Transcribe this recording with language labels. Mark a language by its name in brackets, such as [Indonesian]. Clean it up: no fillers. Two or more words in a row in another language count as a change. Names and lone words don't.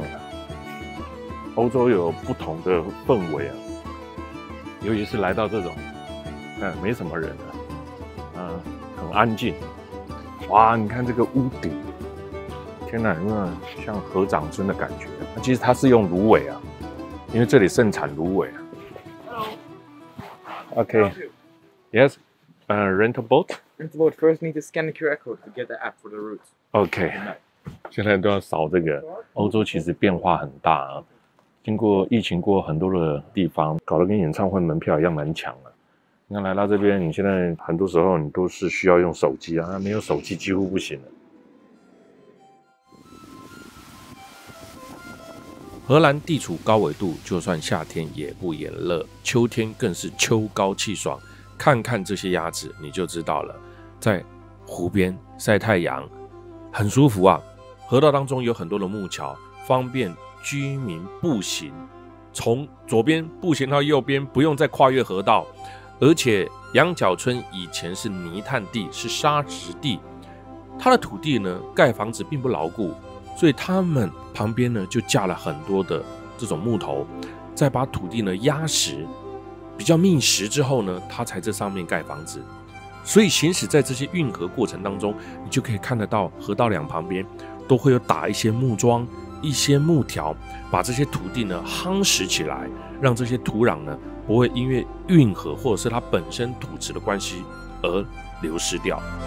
[Chinese] 歐洲有不同的氛圍啊，尤其是來到這種，沒什麼人的，很安靜。哇，你看這個屋頂。天哪，有沒有像河長村的感覺？其實它是用蘆葦啊，因為這裡盛產蘆葦啊。Okay. [English] Yes. Rent a boat. Rent a boat. First, need to scan the QR code to get the app for the route. [Chinese] Okay. 現在都要掃這個。歐洲其實變化很大啊，經過疫情過很多的地方，搞得跟演唱會門票一樣難搶了。你看來到這邊，你現在很多時候你都是需要用手機啊，沒有手機幾乎不行了。荷蘭地處高緯度，就算夏天也不炎熱，秋天更是秋高氣爽。看看這些鴨子，你就知道了。在湖邊曬太陽，很舒服啊。河道當中有很多的木橋，方便居民步行，從左邊步行到右邊，不用再跨越河道。而且羊角村以前是泥炭地，是沙質地，它的土地呢，蓋房子並不牢固。所以他們旁邊呢就架了很多的這種木頭，再把土地呢壓實，比較密實之後呢，它才在上面蓋房子。所以行駛在這些運河過程當中，你就可以看得到河道兩旁邊都會有打一些木樁、一些木條，把這些土地呢夯實起來，讓這些土壤呢不會因為運河或者是它本身土質的關係而流失掉。